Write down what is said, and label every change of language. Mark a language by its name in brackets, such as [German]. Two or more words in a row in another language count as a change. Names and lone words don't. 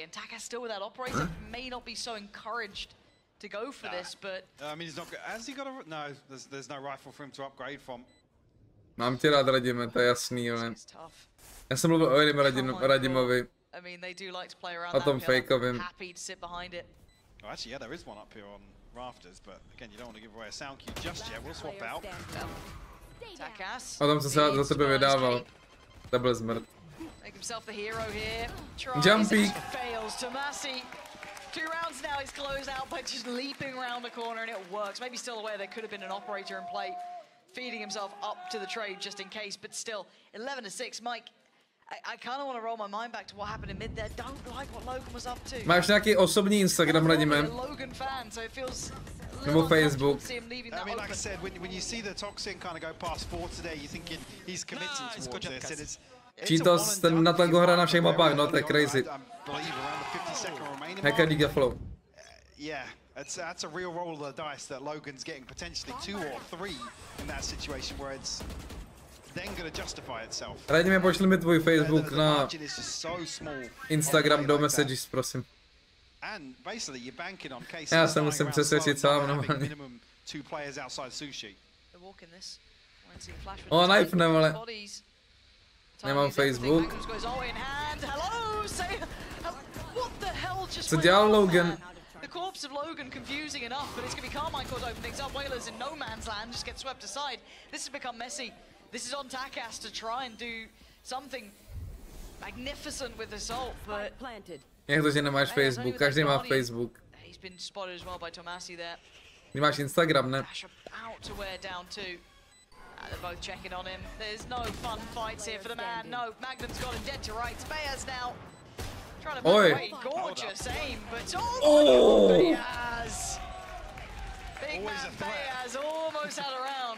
[English] And Taka still with that operator may not be so encouraged to go for this, but I mean, he's not. Has he got a? No, there's no rifle for him to upgrade from. [Czech] Mám tě rád, Radime, to je jasný, ale. Já jsem mluvil o jiném Radimovi. O tom fakeovým. [English] Well, actually, yeah, there is one up here on rafters, but again, you don't want to give away a sound cue just yet. We'll swap out. [Czech] O tom, co se za tebe vydával. To byl zmrt. [English] Jumpy. 2 rounds now, he's closed out by just leaping around the corner and it works. Maybe still aware there could have been an operator in play, feeding himself up to the trade just in case, but still, 11-6. Mike, I kind of want to roll my mind back to what happened in mid there. Don't like what Logan was up to. [Czech] Máš nějaký osobní Instagram, Radime? [English] Logan fan, so it feels [Czech] nebo Facebook. [English] I mean, like I said, when you see the Toxin kind of go past 4 today, you're thinking he's committing towards this, and it's Cheetos, [Czech] ten na tango hra na všech mapách, no to je crazy. Hacker Liga Flow. [English] Yeah, that's a real roll of the dice that Logan's getting potentially 2 or 3 in that situation where it's then going to justify itself. [Czech] Radime, pošli mi tvůj Facebook na Instagram do messages, prosím. [English] And basically you're banking on KC. [Czech] Já se musím přesvědčit sám normálně. [English] Minimum 2 players outside Sushi. [Czech] O, knife nevole. Nemám Facebook. Co dělal Logan? [English] The corpse of Logan confusing enough, but it's going to be Carmine caught open things up. Whalers in no man's land just get swept aside. This has become messy. This is on Takas to try and do something magnificent with Assault, but [Czech] Jak to, že nemáš Facebook? Každý má Facebook. [English] He's been spotted as well by Tomasi there. [Czech] Ty máš Instagram, ne? [English] Out to wear down too. They're both checking on him. There's no fun fights here for the man. No, Magnum's got him dead to rights. Bayaz now trying to back away. Gorgeous aim, but oh, Bayaz! Big man Bayaz almost had a round.